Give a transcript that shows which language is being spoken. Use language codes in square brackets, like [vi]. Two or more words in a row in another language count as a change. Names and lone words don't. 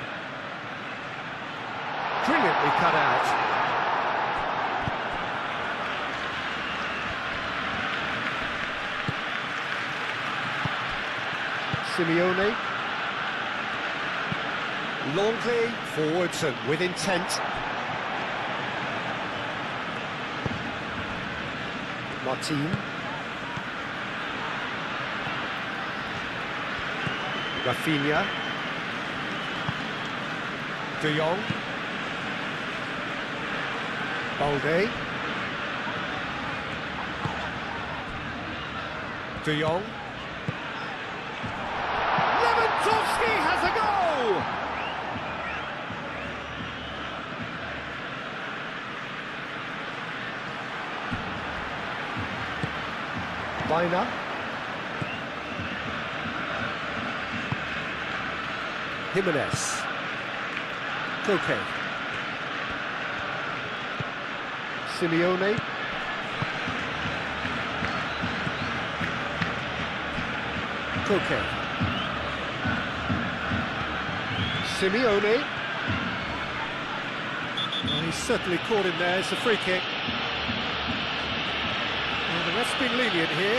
[en] Brilliantly cut out. Simeone. Longley, forwards and with intent. Martin. Rafinha. De Jong. Balde. De Jong. Lewandowski has a goal! Biner. Jimenez. Koke. Simeone. Koke. Simeone. Well, he's certainly caught him there. It's a free kick. Well, the ref's been lenient here.